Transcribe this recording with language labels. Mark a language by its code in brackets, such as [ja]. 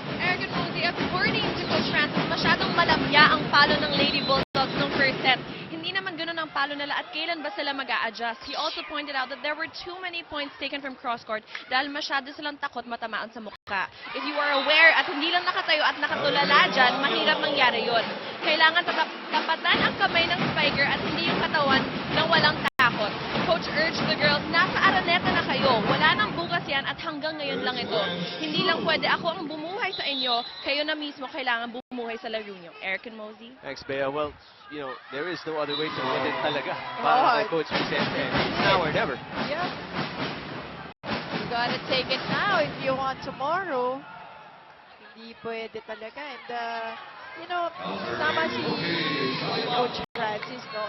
[tl] Eric and Mosey, according to Coach Francis, masyadong malamya ang palo ng Lady Bulldogs nung first set. Hindi naman ganun ang palo nila at kailan ba sila mag-a-adjust. [en] He also pointed out that there were too many points taken from cross-court [tl] dahil masyado silang takot matamaan sa mukha. [en] If you are aware [tl] at hindi lang nakatayo at nakatulala dyan, mahirap mangyari yun. Kailangan tapatan ang kamay ng spiker at hindi yung katawan ng walang takot. [en] Coach urged the girls, [tl] nasa Araneta na kayo. Wala nang bukas yan at hanggang ngayon lang ito. Hindi lang pwede ako ang bumuhay sa inyo, kayo na mismo kailangan bumuhay sa laro nyo. [en] Eric and Mosey? Thanks, Bea. Well, you know, there is no other way to win it talaga. [tl] Para kay [en] Coach Vicente. It's now or never. Yeah. You gotta take it now if you want tomorrow. [tl] Hindi pwede talaga. [en] And, you know, [tl] tama si Coach Francis, no?